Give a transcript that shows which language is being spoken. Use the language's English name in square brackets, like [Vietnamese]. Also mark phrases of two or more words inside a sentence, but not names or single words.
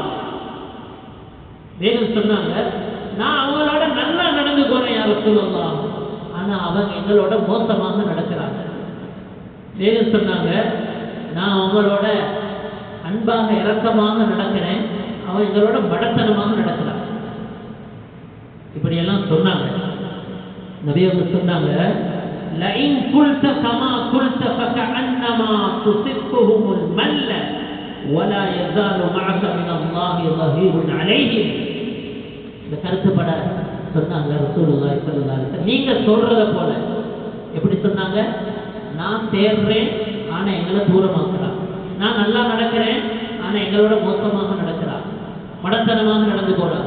[Tamil] வேணும் சொன்னாங்க, நான் அவங்களோட நல்லா நடந்து போறேன் [Arabic] يا رسول الله, [Tamil] ஆனா அவங்க எங்களோட மோசமாக நடக்கிறாங்க. வேணும் சொன்னாங்க, நான் அவங்களோட அன்பாக இரக்கமாக நடக்கிறேன், அவன் எங்களோட மடத்தனமாக நடக்கிறான். இப்படியெல்லாம் சொன்னாங்க. நபி அவங்க சொன்னாங்க, [Arabic] لئن قلت كما قلت فكأنما تصفهم المل ولا يزال معك من الله ظهير عليهم. [Tamil] இந்த கருத்துப்பட சொன்னாங்க [Arabic] رسول الله صلى الله عليه وسلم. [Tamil] நீங்க சொல்றத போல எப்படி சொன்னாங்க, நான் தேர்றேன் ஆனா எங்களை தூரமாக்குறான், நான் நல்லா நடக்கிறேன் ஆனா எங்களோட மோசமாக நடக்கிறான், மடத்தனமாக நடந்து போறாங்க.